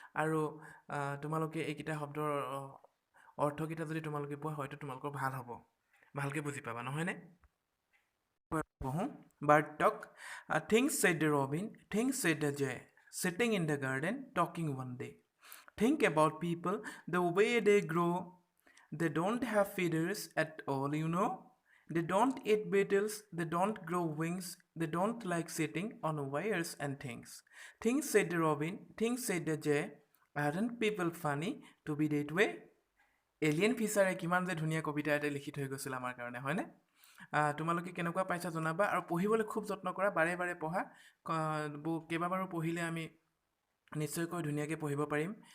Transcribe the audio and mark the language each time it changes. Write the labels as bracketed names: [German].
[Assamese] আৰু তোমালোকে এইকেইটা শব্দৰ অৰ্থকেইটা যদি তোমালোকে পোৱা, হয়তো তোমালোকৰ ভাল হ'ব, ভালকৈ বুজি পাবা, নহয়নে? পঢ়োঁ। [English] Bird talk, things said the robin, things said the jay, sitting in the garden, talking one day. Think about people, the way they grow. They don't have feathers at all, you know. They don't eat beetles, they don't grow wings, they don't like sitting on wires and things. Things said the robin, things said the jay. Aren't people funny to be that way? [Assamese] Alien ফিচাৰে কিমান যে ধুনীয়া কবিতা এটা লিখি থৈ গৈছিল আমাৰ কাৰণে, হয়নে? তোমালোকে কেনেকুৱা পাইছা জনাবা, আৰু পঢ়িবলৈ খুব যত্ন কৰা, বাৰে বাৰে পঢ়া। কেইবাবাৰো পঢ়িলে আমি নিশ্চয়কৈ ধুনীয়াকৈ পঢ়িব পাৰিম।